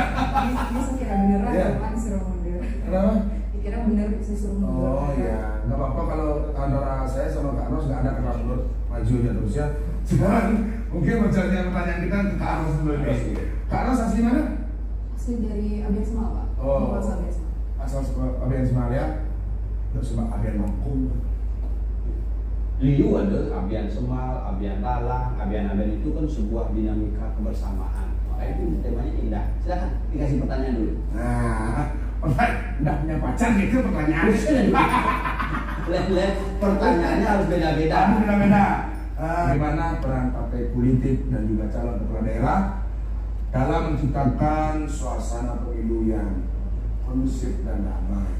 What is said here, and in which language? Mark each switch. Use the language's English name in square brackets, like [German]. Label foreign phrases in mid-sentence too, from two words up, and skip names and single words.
[Indonesian] Bisa kira beneran Ya. Kan disuruh mundur. Kenapa? Dikira bener disuruh mundur. Oh iya, nggak apa-apa kalau antara saya sama Kak Ros nggak ada kata mundur, maju aja terus ya. Sekarang mungkin menjawabnya pertanyaan kita ke Kak Ros dulu nih. Kak Ros asli mana? Asli dari Abian Semal, Pak. Oh. Asal Abian Semal. Asal Abian Semal ya. Terus sama Abian Mangkung. Liu ada Abian Semal, Abian Lalang, Abian itu kan sebuah dinamika kebersamaan. Makanya itu temanya indah. Silakan dikasih pertanyaan dulu. Nah, nggak punya pacar gitu pertanyaan. Lihat pertanyaannya harus beda-beda. Beda-beda. Bagaimana peran partai politik dan juga calon kepala daerah dalam menciptakan suasana pemilu yang kondusif dan damai?